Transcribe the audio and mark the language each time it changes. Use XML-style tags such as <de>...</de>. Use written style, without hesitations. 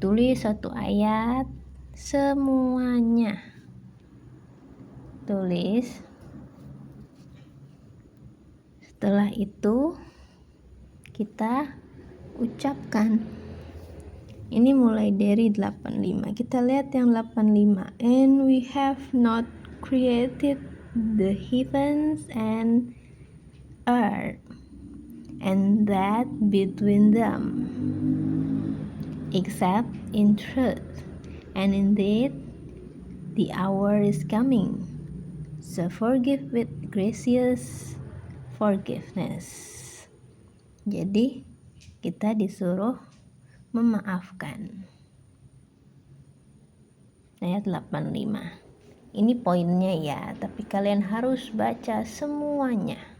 <id>Tulis satu ayat semuanya. Tulis. Setelah itu kita ucapkan. Ini mulai dari 85. Kita lihat yang 85.</id> <en>And we have not created the heavens and earth and that between them, except in truth, and indeed the hour is coming, so forgive with gracious forgiveness.</en> <id>Jadi kita disuruh memaafkan. Ayat 85. Ini poinnya ya, tapi kalian harus baca semuanya.</id>